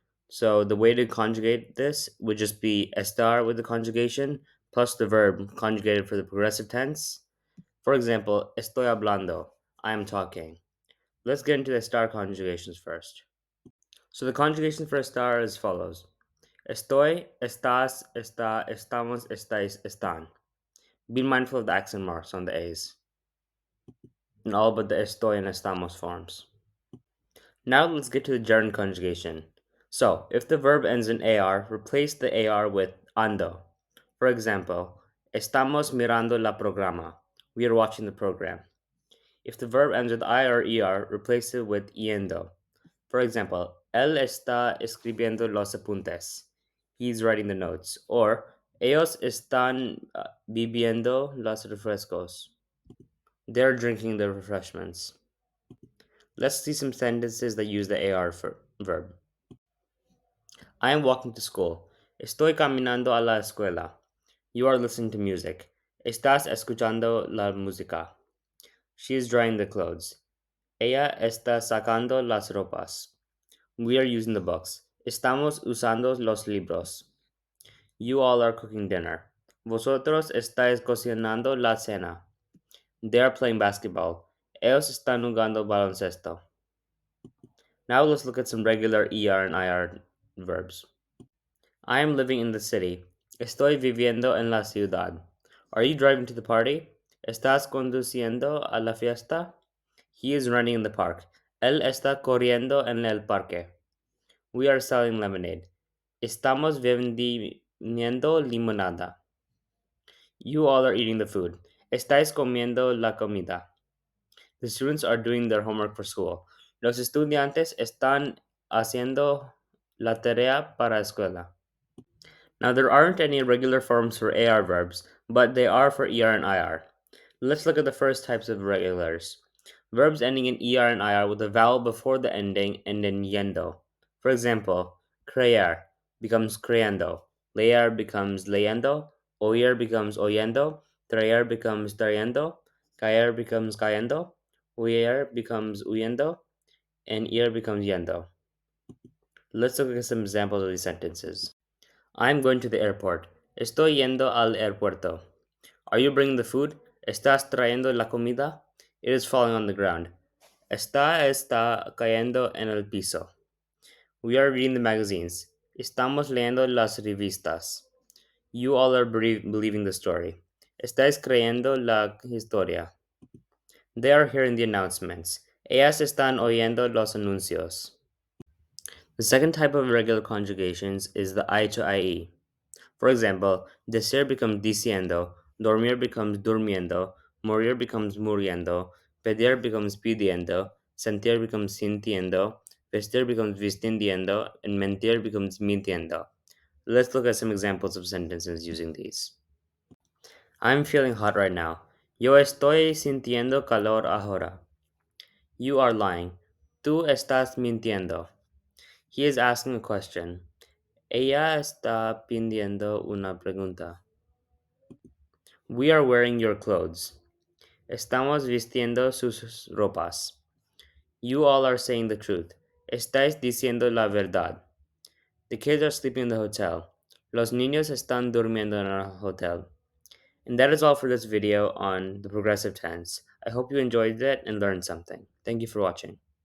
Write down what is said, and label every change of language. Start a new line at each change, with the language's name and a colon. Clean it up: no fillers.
English: So the way to conjugate this would just be estar with the conjugation plus the verb conjugated for the progressive tense. For example,
Spanish: estoy hablando,
English: I am talking. Let's get into the estar conjugations first. So the conjugation for estar is as follows.
Spanish: Estoy, estás, está, estamos, estáis, están.
English: Be mindful of the accent marks on the A's in all but the estoy and estamos forms. Now let's get to the gerund conjugation. So, if the verb ends in AR, replace the AR with ando.
Spanish: For example, estamos mirando la programa.
English: We are watching the program. If the verb ends with I or ER, replace it with yendo.
Spanish: For example, él está escribiendo los apuntes.
English: He's writing the notes. Or,
Spanish: ellos están bebiendo los refrescos.
English: They're drinking the refreshments. Let's see some sentences that use the AR verb. I am walking to school.
Spanish: Estoy caminando a la escuela.
English: You are listening to music.
Spanish: Estás escuchando la música.
English: She is drying the clothes.
Spanish: Ella está sacando las ropas.
English: We are using the books.
Spanish: Estamos usando los libros.
English: You all are cooking dinner.
Spanish: Vosotros estáis cocinando la cena.
English: They are playing basketball.
Spanish: Ellos están jugando baloncesto.
English: Now let's look at some regular ER and IR verbs. I am living in the city.
Spanish: Estoy viviendo en la ciudad.
English: Are you driving to the party?
Spanish: ¿Estás conduciendo a la fiesta?
English: He is running in the park.
Spanish: Él está corriendo en el parque.
English: We are selling lemonade.
Spanish: Estamos vendiendo limonada.
English: You all are eating the food.
Spanish: Estáis comiendo la comida.
English: The students are doing their homework for school.
Spanish: Los estudiantes están haciendo la tarea para escuela.
English: Now, there aren't any regular forms for AR verbs, but they are for ER and IR. Let's look at the first types of regulars. Verbs ending in ER and IR with a vowel before the ending and in yendo. For example, creer becomes creando, leer becomes leyendo, oír becomes oyendo, traer becomes trayendo, caer becomes cayendo, huir becomes huyendo, and ir becomes yendo. Let's look at some examples of these sentences. I'm going to the airport.
Spanish: Estoy yendo al aeropuerto.
English: Are you bringing the food?
Spanish: ¿Estás trayendo la comida?
English: It is falling on the ground.
Spanish: Está cayendo en el piso.
English: We are reading the magazines.
Spanish: Estamos leyendo las revistas.
English: You all are believing the story.
Spanish: Estáis creyendo la historia.
English: They are hearing the announcements.
Spanish: Ellas están oyendo los anuncios.
English: The second type of regular conjugations is the I to IE. For example, decir becomes diciendo, dormir becomes durmiendo, morir becomes muriendo, pedir becomes pidiendo, sentir becomes sintiendo, vestir becomes vistiendo, and mentir becomes mintiendo. Let's look at some examples of sentences using these. I'm feeling hot right now.
Spanish: Yo estoy sintiendo calor ahora.
English: You are lying.
Spanish: Tú estás mintiendo.
English: He is asking a question.
Spanish: Ella está pidiendo una pregunta.
English: We are wearing your clothes.
Spanish: Estamos vistiendo sus ropas.
English: You all are saying the truth.
Spanish: Estáis diciendo la verdad.
English: The kids are sleeping in the hotel.
Spanish: Los niños están durmiendo en el hotel.
English: And that is all for this video on the progressive tense. I hope you enjoyed it and learned something. Thank you for watching.